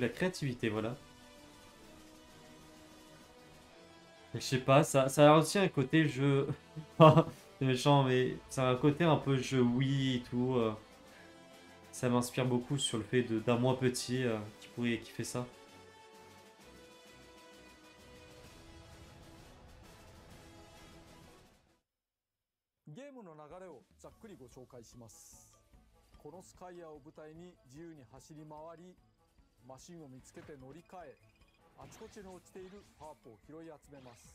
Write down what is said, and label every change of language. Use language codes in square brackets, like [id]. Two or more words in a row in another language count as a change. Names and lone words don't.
[fr] La créativité, voilà. Je sais pas, ça a aussi un côté jeu... C'est méchant, mais c'est un côté un peu jeu Wii et tout. Ça m'inspire beaucoup sur le fait d'un moi petit qui pourrait kiffer ça. [ja] ゲームの流れをざっくりご紹介します。このスカイアを舞台に自由に走り回り、マシンを見つけて乗り換え、あちこちに落ちているハープを拾い集めます。